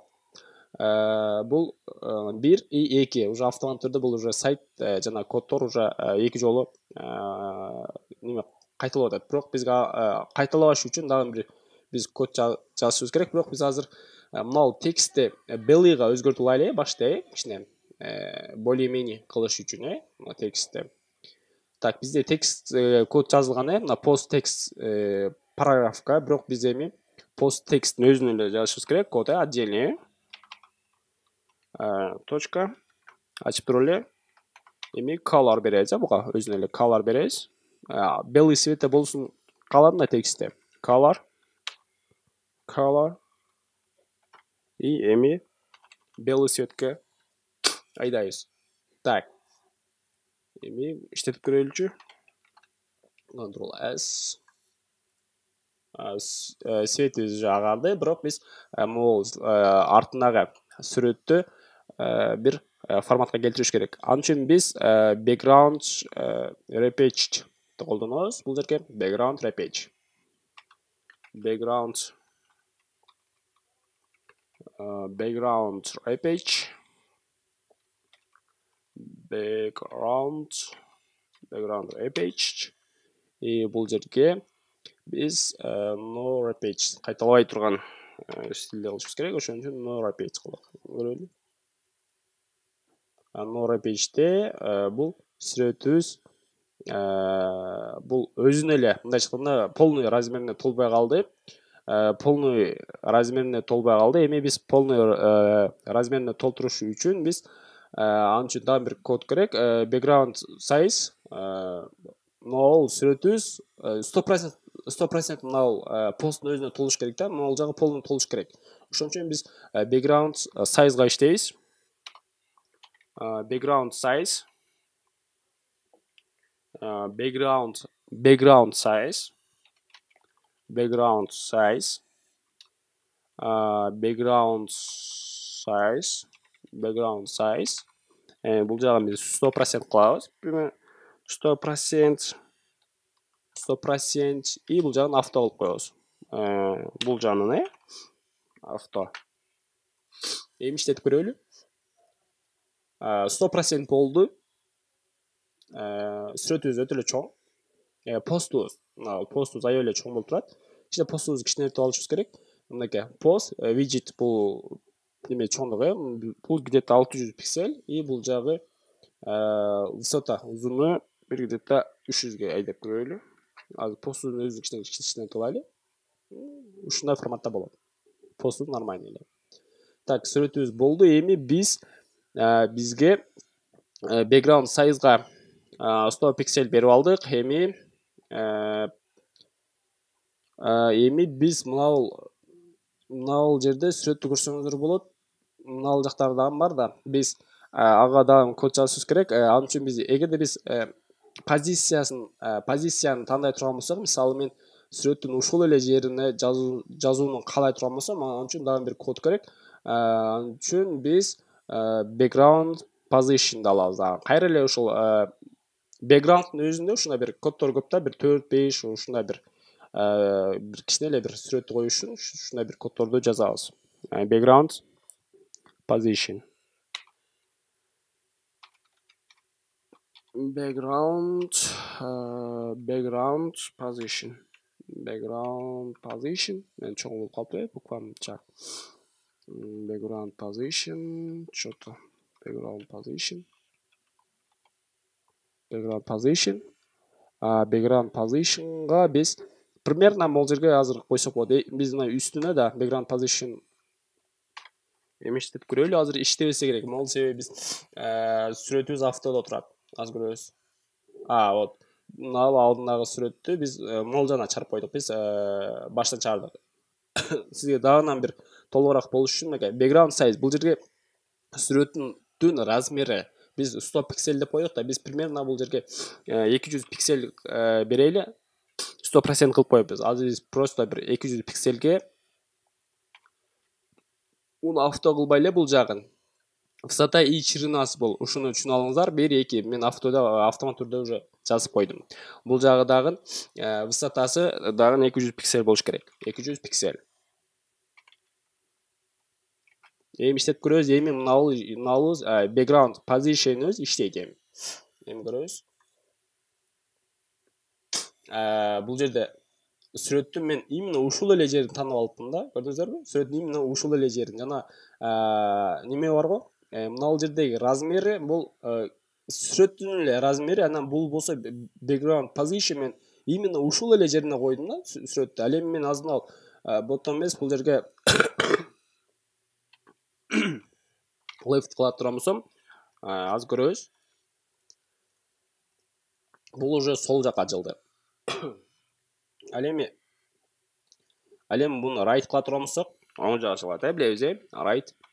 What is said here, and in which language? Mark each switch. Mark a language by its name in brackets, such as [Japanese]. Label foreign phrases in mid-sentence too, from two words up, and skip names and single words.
[Kyrgyz] Бул 1 и 2 уже автомат түрдө бул уже сайт жана коддор уже 2 жолу неме кайталап атат. Бирок бизге кайталабаш үчүн дагы бир биз код жазышыбыз керек. Бирок биз азыр мынау текстти belly'га өзгөртүп алайлы башта, кичине [Russian] более-менее [Kyrgyz] кылыш үчүн, мына текстти. Так, bizde text kod жазылган, мына [English] post text [Kyrgyz] параграфка, бирок биз эми [English] post text [Kyrgyz] өзүнө эле жазышыбыз керек, код отдельный. Точка ачып туруп эле эми color беребиз, буга өзүнө эле color беребиз. [Russian] Белый цветте [Kyrgyz] болсун калат мына текстте. Color и эми [Russian] белый цветке [Kyrgyz] айдайбыз. Так. Эми иштетип көрөлүчү. Ctrl S. Светибиз уже агарды, бирок биз могул артындагы сүрөттү бир форматка келтириш керек. Ал үчүн биз [English] background repage [Kyrgyz] колдонобуз. Бул жерге [English] background repage. Background repage. Background repage. [Kyrgyz] И бул жерге биз [English] no repage [Kyrgyz] кайталабай турган стилде кылышыбыз керек. Ошон үчүн [English] no repage [Kyrgyz] кылдык. Көрөлү. [English] No repage'те [Kyrgyz] бул сүрөтүбүз бул өзүнө эле мындай айтканда [Russian] полный размерине [Kyrgyz] толбой калды. [Russian] Полный размерине [Kyrgyz] толбой калды. Эми биз [Russian] полный размерине [Kyrgyz] толтуруш үчүн биз ан үчүн дагы бир код керек. [English] Background size [Kyrgyz] мынау сүрөтүбүз 100% мынау посттун өзүнө толуш керек да. Мынау жагы полный толуш керек. Ошон үчүн биз [English] background sizeга [Kyrgyz] иштейбиз. [English] Background size background size [Kyrgyz] бул жагын биз 100% кылабыз. 100% и бул жагын авто кылып коебуз. Бул жагын авто. Эми иштетип көрөлү. 100% болду. Сүрөтүбүз өтө эле чоң. Постубуз аябай эле чоң болуп турат. Ичинде постубузду кичинейтип алышыбыз керек. Мынакей пост widget бул неме чоңдугу, бул где-то 600 пиксель и бул жагы высота узуну бир где-то 300ге айдап көрөлү. Азыр постубуздун өзүн кичинейтип алайлы. Ушундай форматта болот. Постубуз нормальный эле. Так, сүрөтүбүз болду. Эми биз бизге [English] background sizeга [Kyrgyz] 100 пиксель берип алдык. Эми биз мынау жерде сүрөттү көрсөңүздөр болот. Мынау жактары дагы бар да. Биз ага дагы код жазышыбыз керек. Ал үчүн биз эгерде биз позицияны тандай турган болсок, мисалы мен сүрөттүн ушул эле жерине жазууну каалай турган болсом, ал үчүн дагы бир код керек. Ал үчүн биз [English] background position [Kyrgyz] алабыз. Кайра эле ушул background'ун өзүндө ушундай бир коддор көп да, бир 4-5 ушундай бир кичине эле бир сүрөттү коюш үчүн ушундай бир коддорду жазабыз. [English] Background position. Background position. [Kyrgyz] Мен чоң болуп калды, буквамча. [English] Background position, [Russian] что-то. [English] Background positionга [Kyrgyz] биз примерно могул жерге азыр койсок болот. Биз мына үстүнө да [English] background position [Kyrgyz] эми иштетип көрөлү. Азыр иштебесе керек. Могул себеби биз сүрөтүбүз автодо турат. Аз көрөбүз. Вот. Мына алдындагы сүрөттү биз могул жагына чыгарып койдук. Биз баштан чыгардык. Сизге дагы бир толугураак болуш үчүн [English] background size [Kyrgyz] бул жерге сүрөттүн размери биз 100 пиксель деп койдук да, биз примерно бул жерге 200 пиксель берели. 100% кылып коебуз. Азыр биз просто бир 200 пикселге уну авто кылбай эле бул жагын [Russian] высота и ширинасы [Kyrgyz] бул. Ушуну түшүнүп алыңыздар. 1-2 мен автомат түрдө уже жазып койдум. Бул жагы дагы высотасы дагы 200 пиксель болуш керек. 200 пиксель. Эми иштеп көрөбүз. Эми мыналыбыз [English] background position'ыбыз [Kyrgyz] иштейт эми. Эми көрөбүз. Бул жерде сүрөттүн мен именно ушул эле жерин таанып алыптым да. Көрдүңүздөрбү? Сүрөттүн именно ушул эле жерин. Жана неме барго? Мына жердеги размери бул сүрөттүн эле размери, анан бул болсо [English] background position [Kyrgyz] мен именно ушул эле жерине койдум да сүрөттү. Ал эми мен азыр боттон эмес бул жерге left кыла турган болсом, азыр көрөбүз. Бул уже сол жакка жылды. Ал эми буну right кыла турган болсок, оң жакка чыгат, билебиз, right.